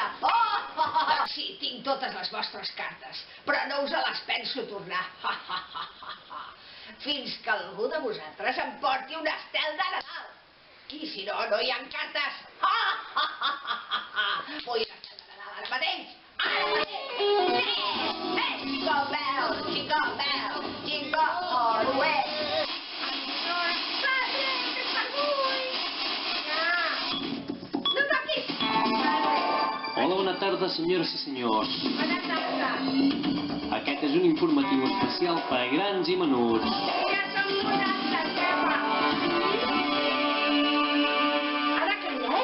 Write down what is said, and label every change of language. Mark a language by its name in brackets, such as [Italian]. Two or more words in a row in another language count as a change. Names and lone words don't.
[Catalan] Sí, tinc totes les vostres cartes, però no us les penso tornar. Fins que algú de vosaltres em porti un estel de Nadal. I si no, no hi ha cartes. Vull l'estel de Nadal ara mateix. [English] Jingle bell, jingle bell, jingle all the way. [Catalan] No toquis! Hola, bona tarda, senyores i senyors. Bona tarda. Aquest és un informatiu especial per a grans i menuts. Ja som 90, jefa. Ara què hi ha?